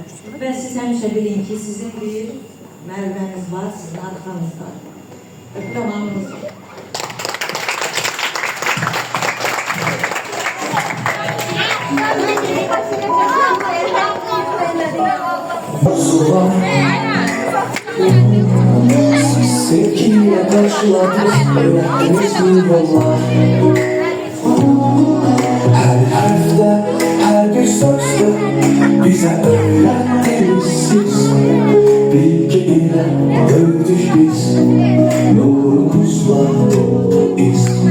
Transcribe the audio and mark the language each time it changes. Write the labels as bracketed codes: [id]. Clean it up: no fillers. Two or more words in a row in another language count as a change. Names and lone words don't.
[az] Və siz həmişə bilin ki, sizin bir mərvəniz var, sizin arxanız var. Öpürəm hamınızı. [tr] Siz sevgiyle karşıladınız, öğrettiniz mi yollar? Her harfte, her bir sözde bize öğrettiniz siz. Bilgi ile gördük biz, yolu kuşlar dolu iz.